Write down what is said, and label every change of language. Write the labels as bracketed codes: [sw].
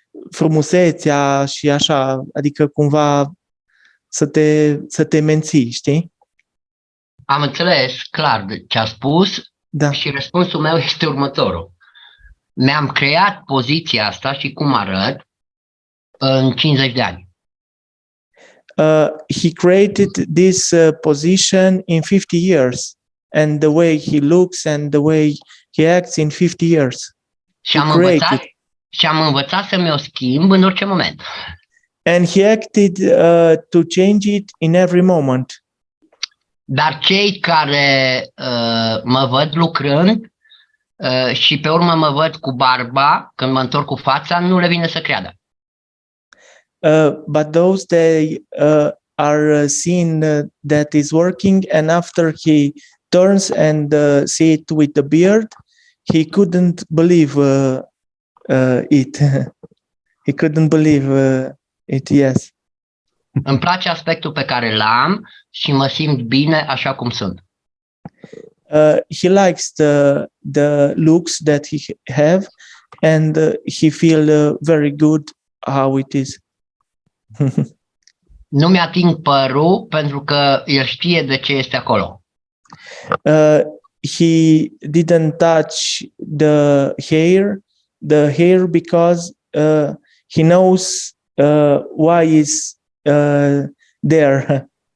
[ro] frumusețea și așa, adică cumva să te menții, știi? Am înțeles clar ce a spus Da. și răspunsul meu este următorul. Mi-am creat poziția asta și cum arăt în 50 de ani. [en] He created this position in 50 years, and the way he looks and the way he acts in 50 years. [ro] Și am învățat să-mi o schimb în orice moment. [en] And he acted to change it in every moment. [ro] Dar cei care mă văd lucrând și pe urmă mă văd cu barba, când mă întorc cu fața, nu le vine să creadă. [en] But those they are seen that is working, and after he turns and see it with the beard, he couldn't believe it. He couldn't believe it. Yes. [ro] Îmi place aspectul pe care l-am și mă simt bine așa cum sunt. [en] He likes the looks that he have, and he feel very good how it is. [ro] Nu mi-ating părul pentru că el știe de ce este acolo. [en] He didn't touch the hair because he knows why is there.